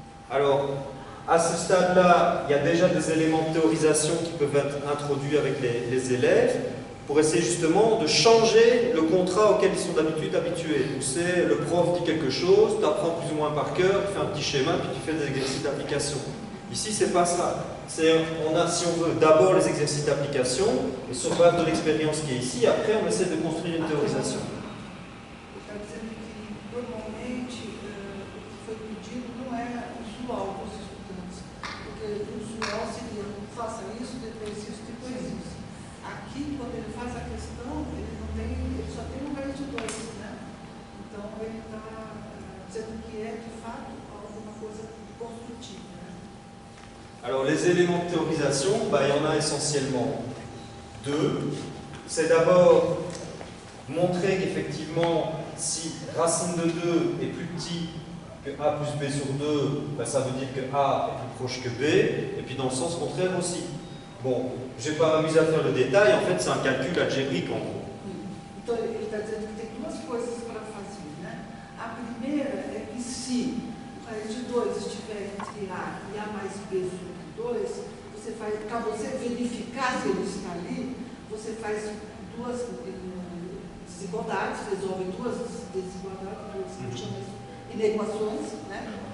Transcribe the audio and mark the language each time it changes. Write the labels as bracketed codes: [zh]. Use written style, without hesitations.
[fr] Alors, à ce stade-là, il y a déjà des éléments de théorisation qui peuvent être introduits avec les élèves pour essayer justement de changer le contrat auquel ils sont d'habitude habitués. Donc c'est le prof dit quelque chose, tu apprends plus ou moins par cœur, tu fais un petit schéma, puis tu fais des exercices d'application. Ici, c'est pas ça. On a, si on veut, d'abord les exercices d'application, et sur base de l'expérience qui est ici, après on essaie de construire une théorisation. [pt] Está dizendo que normalmente o que foi pedido não é usual para os estudantes, porque o usual seria faça isso, depois isso, depois isso. Aqui, quando ele faz a questão, ele só tem um raiz de 2, né? Então ele está dizendo que é de fato alguma coisa construtiva. Né? [fr] Alors les éléments de théorisation, bah, il y en a essentiellement deux. C'est d'abord montrer qu'effectivement, si racine de 2 est plus petit que a plus b sur 2, bah, ça veut dire que a est plus proche que b, et puis dans le sens contraire aussi. Bon, je ne vais pas m'amuser à faire le détail, en fait c'est un calcul algébrique en gros. [pt] Então ele está dizendo que tem duas coisas para fazer, né? A primeira é que se o raiz de 2 estiver entre a e a mais b sobre 2, você faz, para você verificar se ele está ali, você faz duas desigualdades, resolve duas desigualdades, duas inequações, né?